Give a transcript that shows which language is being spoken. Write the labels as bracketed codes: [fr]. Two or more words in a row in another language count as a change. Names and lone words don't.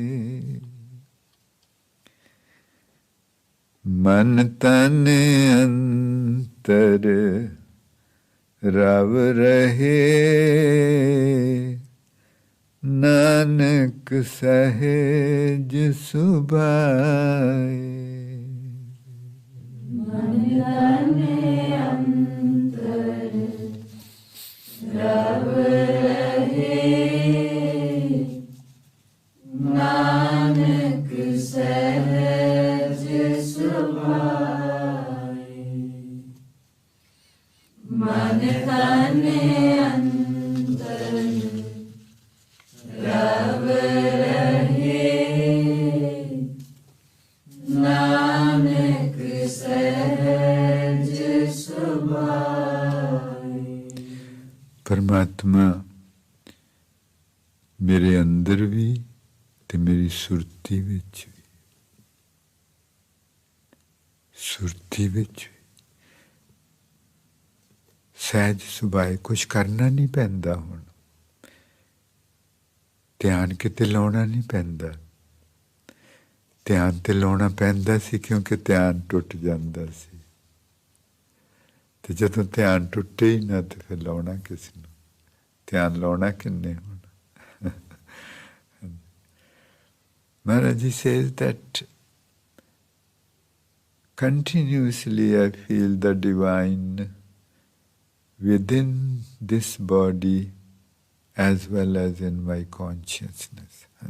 [pa] ਮਨ ਤਨ ਅੰਤਰ ਰਬ ਰਹੇ, ਨਾਨਕ ਸਹਜ ਸੁਭਾਏ। ਮਨ ਤਨੇ ਅੰਤਰ ਰਵ ਰਹੇ, ਨਾਨਕ ਸਹਜ ਸੁਭਾਏ। ਮਨ ਤਨੇ ਅੰਤਰ ਰਵ ਰਹੇ, ਨਾਨਕ ਸਹਜ ਸੁਭਾਏ। ਪਰਮਾਤਮਾ ਮੇਰੇ ਅੰਦਰ ਭੀ ਤੇ ਮੇਰੀ ਸੁਰਤੀ ਵਿਚ ਭੀ, ਸੁਰਤੀ ਵਿਚ ਭੀ ਸਹਜ ਸੁਭਾਏ। ਕੁਛ ਕਰਨਾ ਨਹੀਂ ਪੈਂਦਾ, ਹੁਣ ਧਿਆਨ ਕਿਤੇ ਲਾਉਣਾ ਨਹੀਂ ਪੈਂਦਾ। ਧਿਆਨ ਤੇ ਲਾਉਣਾ ਪੈਂਦਾ ਸੀ ਕਿਉਂਕਿ ਧਿਆਨ ਟੁਟ ਜਾਂਦਾ ਸੀ, ਤੇ ਜਦੋਂ ਧਿਆਨ ਟੁਟੇ ਹੀ ਨਾ ਤੇ ਫਿਰ ਲਾਉਣਾ ਕਿਸ ਨੂੰ? ਧਿਆਨ ਲਾਉਣਾ ਕਿੰਨੇ ਹੁਣ? [en] Maharaji says that continuously I feel the divine within this body as well as in my consciousness.